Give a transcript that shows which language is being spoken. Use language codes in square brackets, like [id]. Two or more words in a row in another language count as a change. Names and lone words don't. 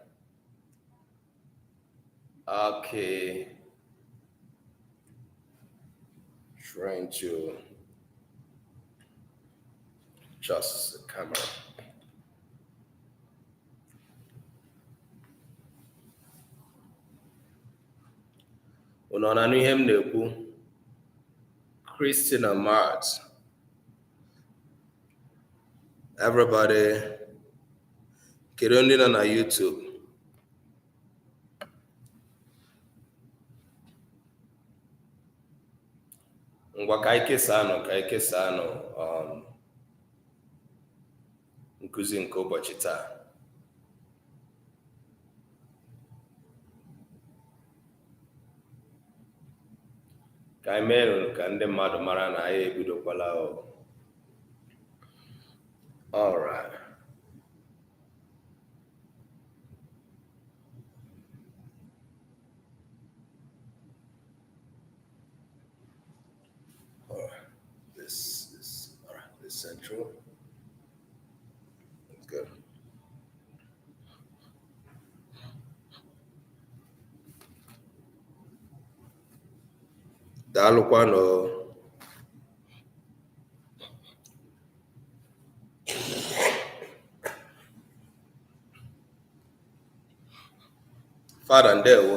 [en] Okay. Trying to adjust the camera. [ig] Unu na-anụ ihe m na-ekwu? Christina Mart. [en] Everybody, [ig] kedu ndị nọ na YouTube? Ngwa ka anyị kesaa nụ nkụzi nke ụbọchị taa. Ka anyị mee ka ndị mmadụ mara na anyị ebidokwala. [en] All right. This is all right. This central. Good. [ig] Daalụkwanụ. Fada ndewo.